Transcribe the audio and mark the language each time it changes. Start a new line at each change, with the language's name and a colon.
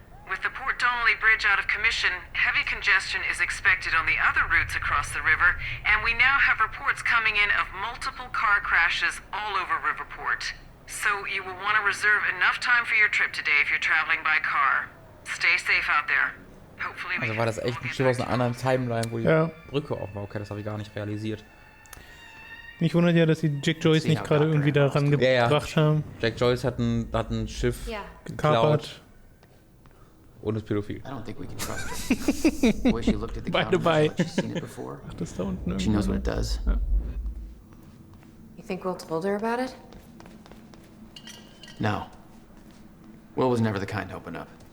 English: With the Port Donnelly Bridge out of commission, heavy congestion is expected on the other routes across the river, and we now have reports coming in of multiple car crashes all over Riverport. So you will want to reserve enough time for your trip today if you're traveling by car. Stay safe out there.
German: Also war das echt ein Schiff aus einer anderen Timeline, wo die Brücke auf war. Okay, das habe ich gar nicht realisiert. Mich wundert ja, dass sie Jack Joyce nicht gerade irgendwie daran gebracht haben. Jack Joyce hat ein Schiff gekapert. Und ist pädophil.
English: I don't think we can trust her. The way she looked at the camera, like she's seen it before.
German: Ach, das da unten
English: She knows what it does.
German: Ja.
English: You think Will told her about it? No. Will was never the kind to open up.